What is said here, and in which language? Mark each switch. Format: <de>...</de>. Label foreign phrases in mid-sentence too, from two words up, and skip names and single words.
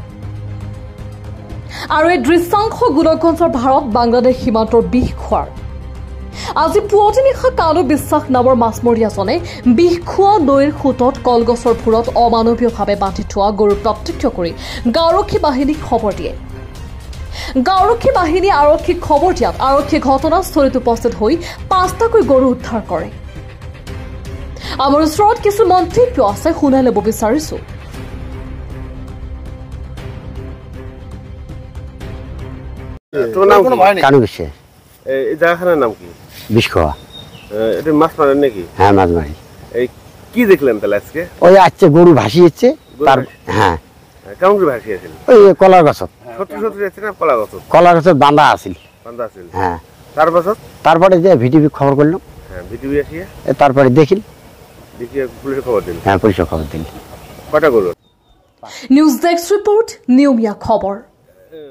<as>আৰু এই দৃশ্যাংশ গোলকগঞ্জৰ ভাৰত বাংলাদেশ সীমান্তৰ বিষ খোৱাৰ আজি পুৱতি নিশা কালু বিশ্বাস নামৰ মাছমৰীয়াজনে বিষ খোৱা নৈৰ সোঁতত কলগছৰ ভূৰত অমানৱীয়ভাৱে বান্ধি থোৱা গৰু প্ৰত্যক্ষ কৰি গাঁওৰক্ষী বাহিনীক খবৰ দিয়ে গাঁওৰক্ষী বাহিনী আৰক্ষীক খবৰ দিয়াত আৰক্ষী ঘটনাস্থলীত উপস্থিত হৈ 5টাকৈ গৰু উদ্ধাৰ কৰে আমাৰ ওচৰত কিছু মন্তব্য আছে শুনাই ল'ব বিচাৰিছো</as> <bn>কানু গেছে এই জায়গাখানার নাম কি বিষখোয়া এটা মাছ মারেন নাকি হ্যাঁ মাছ মারি এই কি দেখলেন তাহলে আজকে ওই আসছে গরু ভাসিয়েছে তার হ্যাঁ কেমন করে ভাসিয়েছিল ওই কলার গাছত সত্যি সত্যি যাচ্ছে না কলা গাছ কলার গাছত বাঁধা আছিল বান্ধা আছিল হ্যাঁ তারপরে যে ভিটিভি খবর করলাম হ্যাঁ ভিটিভি আসিয়া তারপরে দেখিল দেখিয়ে পুলিশে খবর দিল হ্যাঁ পুলিশে খবর দিল কটা গরু</bn> <en>news desk report</en> <as>নিয়মীয়া খবৰ</as>